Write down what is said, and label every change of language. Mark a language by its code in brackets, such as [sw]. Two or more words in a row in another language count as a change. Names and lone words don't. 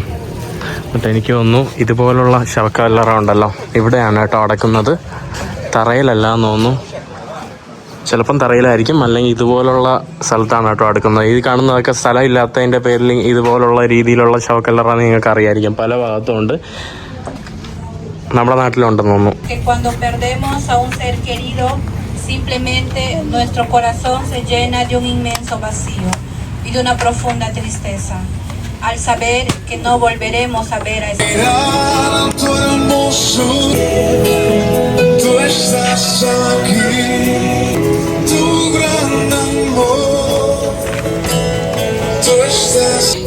[ml] എന്നിട്ട് എനിക്ക് തോന്നുന്നു ഇതുപോലുള്ള ശവക്കല്ലറ ഉണ്ടല്ലോ ഇവിടെയാണ് കേട്ടോ അടക്കുന്നത്, തറയിലല്ല എന്ന് തോന്നുന്നു. ചിലപ്പം തറയിലായിരിക്കും, അല്ലെങ്കിൽ ഇതുപോലുള്ള സ്ഥലത്താണ് കേട്ടോ അടുക്കുന്നത്. ഈ കാണുന്നതൊക്കെ സ്ഥലമില്ലാത്തതിൻ്റെ പേരിൽ ഇതുപോലുള്ള രീതിയിലുള്ള ശവക്കല്ലറ നിങ്ങൾക്ക് അറിയായിരിക്കും, പല ഭാഗത്തും ഉണ്ട്. നമ്മുടെ നാട്ടിലുണ്ടെന്ന് തോന്നുന്നു. [es] Simplemente nuestro corazón se llena de un inmenso vacío y de una profunda tristeza al saber que no volveremos a ver a ese Tú estás aquí, tu gran amor, tú estás.